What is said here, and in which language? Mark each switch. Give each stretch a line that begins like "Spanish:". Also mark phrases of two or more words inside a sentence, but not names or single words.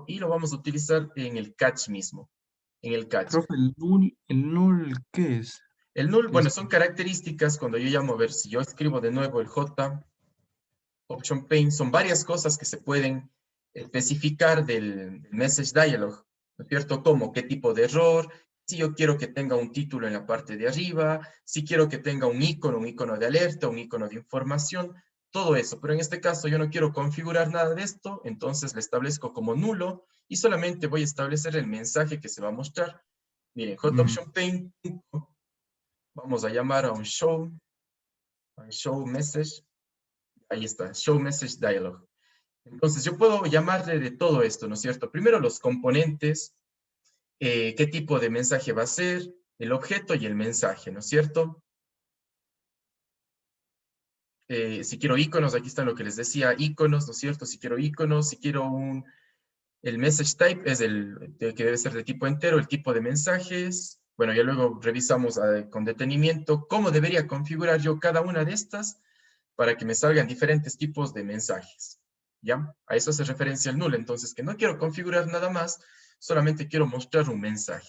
Spanish: Y lo vamos a utilizar en el catch mismo, en el catch. Profe, el null, ¿qué es? El null, Es- bueno, son características cuando yo llamo, a ver, si yo escribo de nuevo el J Option Paint, son varias cosas que se pueden especificar del
English: message dialog,
Spanish: ¿no es cierto? Como qué tipo de error, si yo quiero que tenga un título en la parte de arriba, si quiero que tenga un icono de alerta, un icono de información, todo eso. Pero en este caso yo no quiero configurar nada de esto, entonces le establezco como nulo y solamente voy a establecer el mensaje que se va a mostrar. Miren, mm, JOptionPaint, vamos a llamar a un
English: show message,
Spanish: ahí está,
English: show message dialog.
Spanish: Entonces, yo puedo llamarle de todo esto, ¿no es cierto? Primero los componentes, qué tipo de mensaje va a ser, el objeto y el mensaje, ¿no es cierto? Si quiero iconos, aquí está lo que les decía, iconos, ¿no es cierto? Si quiero iconos, si quiero el
English: message type
Spanish: es que debe ser de tipo entero, el tipo de mensajes. Bueno, ya luego revisamos con detenimiento cómo debería configurar yo cada una de estas para que me salgan diferentes tipos de mensajes. ¿Ya? A eso hace referencia el null. Entonces, que no quiero configurar nada más, solamente quiero mostrar un mensaje.